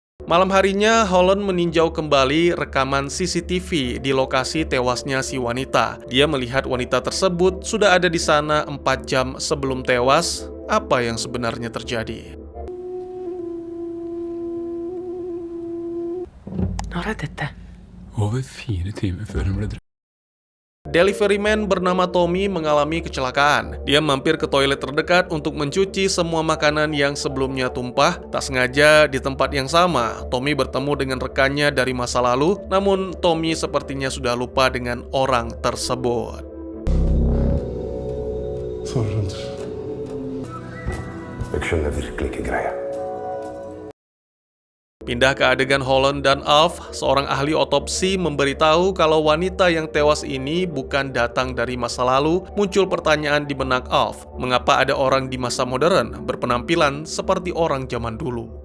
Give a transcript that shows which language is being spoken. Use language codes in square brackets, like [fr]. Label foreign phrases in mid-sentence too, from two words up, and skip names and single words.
[id] Malam harinya, Holland meninjau kembali rekaman CCTV di lokasi tewasnya si wanita. Dia melihat wanita tersebut sudah ada di sana 4 jam sebelum tewas. Apa yang sebenarnya terjadi? [no] Når er dette? Over 4 timer før hun ble drept. [en] Delivery man [id] bernama Tommy mengalami kecelakaan. Dia mampir ke toilet terdekat untuk mencuci semua makanan yang sebelumnya tumpah. Tak sengaja di tempat yang sama, Tommy bertemu dengan rekannya dari masa lalu. Namun Tommy sepertinya sudah lupa dengan orang tersebut. [no] Jeg skjønner virkelig ikke greia. [id] Pindah ke adegan Holland dan Alf, seorang ahli otopsi memberitahu kalau wanita yang tewas ini bukan datang dari masa lalu. Muncul pertanyaan di benak Alf, mengapa ada orang di masa modern berpenampilan seperti orang zaman dulu?